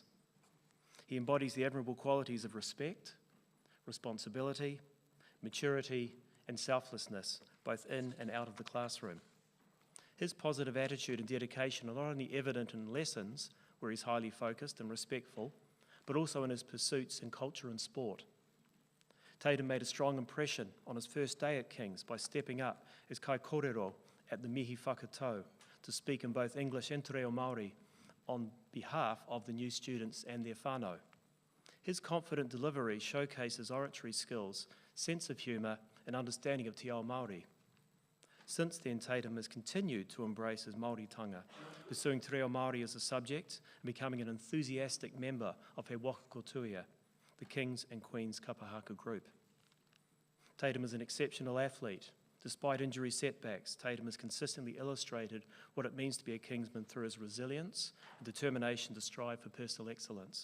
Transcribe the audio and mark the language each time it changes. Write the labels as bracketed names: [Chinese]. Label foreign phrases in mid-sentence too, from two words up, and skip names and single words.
[English] He embodies the admirable qualities of respect, responsibility, maturity, and selflessness, both in and out of the classroom. His positive attitude and dedication are not only evident in lessons, where he's highly focused and respectful, but also in his pursuits in culture and sport. Tatum made a strong impression on his first day at King's by stepping up as [Māori] kai kōrero [English] at the [Māori] Mihi Whakatau [English] to speak in both English and [Māori] te reo Māori [English] on behalf of the new students and their whānau. His confident delivery showcases oratory skills, sense of humour, and understanding of [Māori] te ao Māori. [English] Since then, Tatum has continued to embrace his Māoritanga, pursuing [Māori] te reo Māori [English] as a subject and becoming an enthusiastic member of He Waka Kotuia, the Kings and Queens Kapahaka group. Tatum is an exceptional athlete. Despite injury setbacks, Tatum has consistently illustrated what it means to be a Kingsman through his resilience and determination to strive for personal excellence.